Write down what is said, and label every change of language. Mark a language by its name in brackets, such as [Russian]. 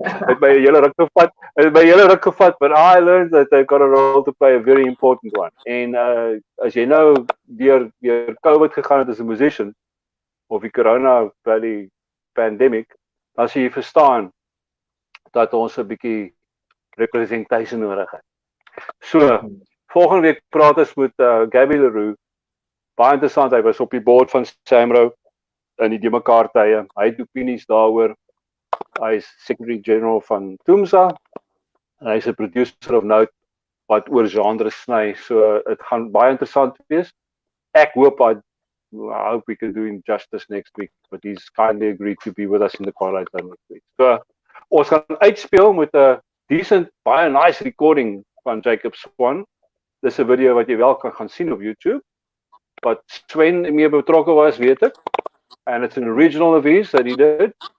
[Afrikaans] Het my 'n hele ruk gevat, [English] but I learned that they've got a role to play, a very important one. [Afrikaans] En as jy nou deur COVID gegaan het as 'n musician of die corona by die pandemic, dan sê jy verstaan dat ons 'n bietjie representation nodig het. So, volgende week praat ons met Gabby Leroux. Baie interessant, hy was op die board van Samro in die de mekaar tye. Hy het opinies daaroor. Hy is Secretary General van TUMSA en hy is 'n producer of note wat oor genres sny. So dit gaan baie interessant wees. Ek hoop [English] I hope we can do him justice next week, but he's kindly agreed to be with us in the Twilight Zone next week. [Afrikaans] So ons gaan uitspeel met 'n decent, baie nice recording van Jacob Swan. Dis 'n video wat jy wel kan gaan sien op YouTube. But Sven meer betrokke was, weet ek. [English] And it's an original of his that he did.